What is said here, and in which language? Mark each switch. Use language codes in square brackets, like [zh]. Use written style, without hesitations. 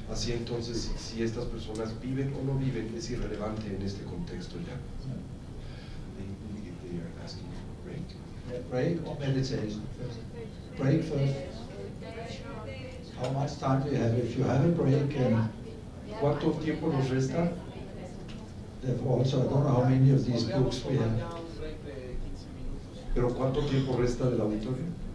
[es] Así entonces, si estas personas viven o no viven, es irrelevante en este contexto ya. [en] They are asking for a break. Yeah, break or meditation first? Break first. How much time do you have? If you have a break, [es] ¿Cuánto tiempo nos resta? [en] also, I don't know how many of these books we have. [es] ¿Pero cuánto tiempo resta del auditorio?